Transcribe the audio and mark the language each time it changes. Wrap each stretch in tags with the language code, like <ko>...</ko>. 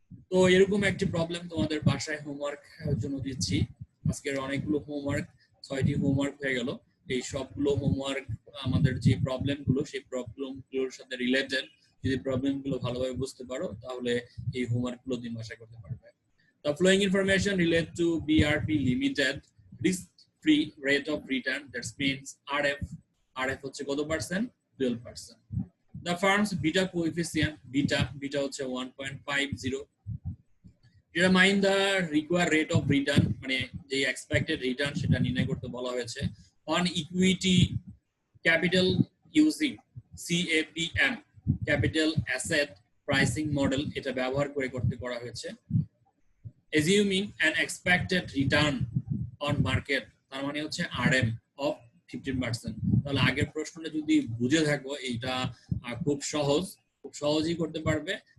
<bn>তো এরকম একটি প্রবলেম তোমাদের বাসায় হোমওয়ার্ক জন্য দিচ্ছি। আজকের অনেকগুলো হোমওয়ার্ক, 6টি হোমওয়ার্ক হয়ে গেল। এই সবগুলো হোমওয়ার্ক আমাদের যে প্রবলেমগুলো সেই প্রবলেমগুলোর সাথে রিলেটেড। যদি প্রবলেমগুলো ভালোভাবে বুঝতে পারো তাহলে এই হোমওয়ার্কগুলো দিন বাসায় করতে পারবে।</bn> <en>The following information relate to BRP Limited risk-free rate of return, that means RF</en> <bn>হচ্ছে কত percent?</bn> <en>12%। The firm's beta coefficient beta হচ্ছে 1.50. Determine the required rate of return,</en> <bn>মানে যে expected return সেটা নির্ণয় করতে বলা হয়েছে</bn> <en>on equity capital using CAPM capital asset pricing model,</en> <bn>এটা ব্যবহার করে করা হয়েছে।</bn> <en>Assuming an expected return on market,</en> <bn>তার মানে হচ্ছে</bn> <en>RM of 15%।</en> <bn>তাহলে আগের প্রশ্নটা যদি বুঝে থাকো এটা খুব সহজেই করতে পারবে।</bn>